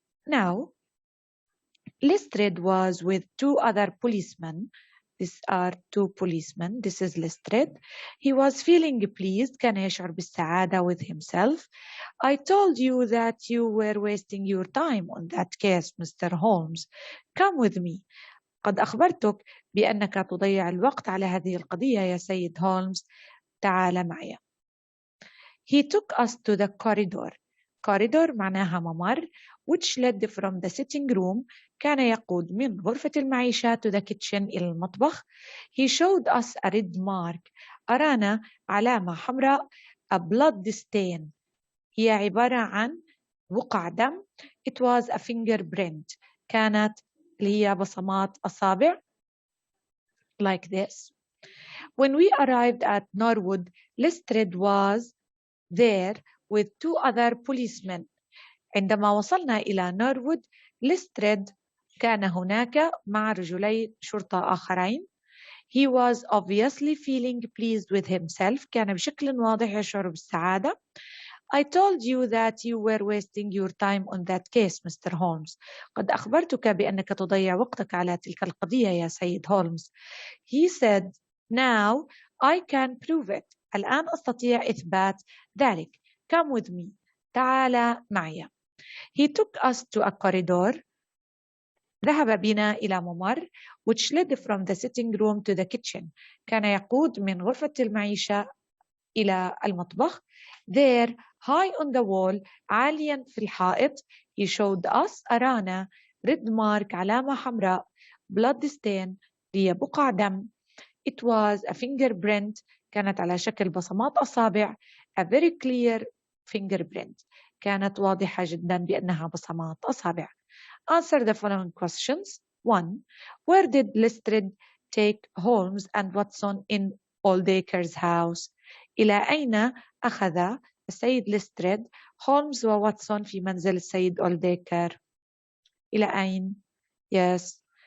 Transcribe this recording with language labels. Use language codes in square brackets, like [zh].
[en] now Lestrade was with 2 other policemen. These are 2 policemen. This is Lestrade. He was feeling pleased. [ar] كان يشعر بالسعادة [en] with himself. I told you that you were wasting your time on that case, Mr. Holmes. Come with me. [ar] قد أخبرتك بأنك تضيع الوقت على هذه القضية يا سيد هولمز. تعال معي. [en] He took us to the corridor. corridor [ar] معناها ممر [en] which led from the sitting room. [ar] كان يقود من غرفة المعيشة [en] to the kitchen [ar] إلى المطبخ. [en] He showed us a red mark. [ar] أرانا علامة حمراء [en] a blood stain. [ar] هي عبارة عن بقع دم. [en] It was a fingerprint. [ar] كانت اللي هي بصمات أصابع [en] like this. When we arrived at Norwood, Lestrade was there with 2 other policemen. [ar] عندما وصلنا إلى نورود، ليستريد كان هناك مع رجلي شرطة آخرين. [en] He was obviously feeling pleased with himself. [ar] كان بشكل واضح يشعر بالسعادة. [en] I told you that you were wasting your time on that case, Mr. Holmes. [ar] قد أخبرتك بأنك تضيع وقتك على تلك القضية يا سيد هولمز. [en] He said, now I can prove it. [ar] الآن أستطيع إثبات ذلك. [en] Come with me. [ar] تعال معي. [en] He took us to a corridor. [ar] ذهب بنا إلى ممر [en] which led from the sitting room to the kitchen. [ar] كان يقود من غرفة المعيشة إلى المطبخ. [en] There, high on the wall, [ar] عاليا في الحائط, [en] he showed us [ar] أرانا [en] red mark [ar] علامة حمراء, [en] blood stain [ar] هي بقع دم. [en] It was a fingerprint. [ar] كانت على شكل بصمات أصابع. [en] A very clear fingerprint. [ar] كانت واضحة جدا بأنها بصمات أصابع. [en] Answer the following questions. 1. Where did Lestrade take Holmes and Watson in Oldacre's house? [ar] إلى أين أخذ السيد ليستريد هولمز وواتسون في منزل السيد أولديكر؟ إلى أين؟ [en] Yes.